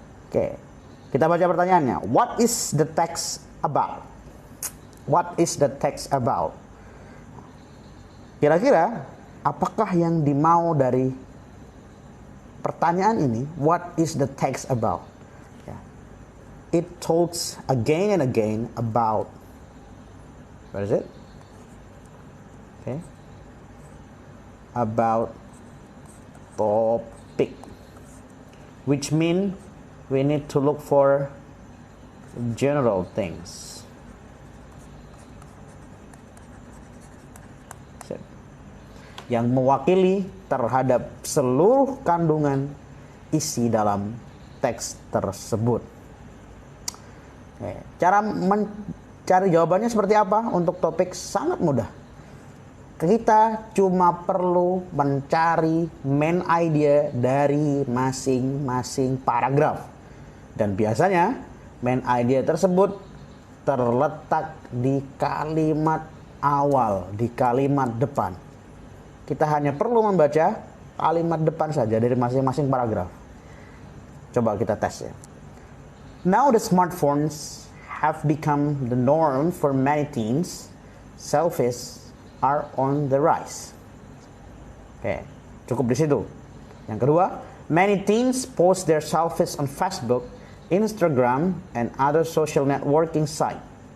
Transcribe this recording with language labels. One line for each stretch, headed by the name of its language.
Indonesian: Oke, kita baca pertanyaannya.
English: What is the text about? What is the text about?
Indonesian: Kira-kira apakah yang dimau dari pertanyaan ini?
English: What is the text about? It talks again and again about, what is it? Okay. About topic, which means we need to look for general things.
Indonesian: Yang mewakili terhadap seluruh kandungan isi dalam teks tersebut. Cara mencari jawabannya seperti apa untuk topik sangat mudah. Kita cuma perlu mencari main idea dari masing-masing paragraf. Dan biasanya main idea tersebut terletak di kalimat awal, di kalimat depan. Kita hanya perlu membaca kalimat depan saja dari masing-masing paragraf. Coba kita tes ya.
English: Now the smartphones have become the norm for many teens. Selfies are on the rise.
Indonesian: Oke, cukup di situ. Yang kedua,
English: many teens post their selfies on Facebook, Instagram, and other social networking sites.